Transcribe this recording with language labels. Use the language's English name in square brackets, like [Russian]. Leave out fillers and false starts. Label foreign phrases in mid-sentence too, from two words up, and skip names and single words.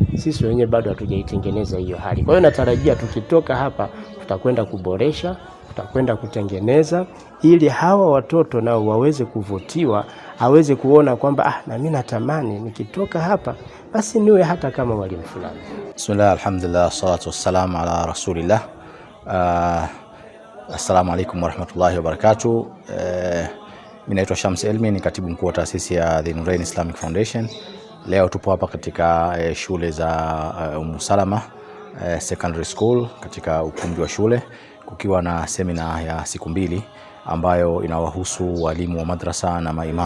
[Swahili] Sisi wenyewe bado hatujaitengeneza hiyo hali. Kwa hiyo natarajia tukitoka hapa tutakwenda kuboresha, tutakwenda kutengeneza ili hawa watoto nao waweze kuvutiwa, aweze kuona kwamba na mimi natamani nikitoka hapa basi niwe hata kama mwalimu fulani. [Arabic] بسم الله، الحمد لله، الصلاة والسلام على رسول الله. السلام عليكم ورحمة الله وبركاته. [Swahili] Mimi naitwa Shams Elmi, ni katibu mkuu wa taasisi ya The Nurain Islamic Foundation. Leo tupo hapa katika shule za Salama Secondary School katika ukumbi wa shule kukiwa na semina ya siku 2 ambayo inawahusu walimu wa madrasa na maimamu.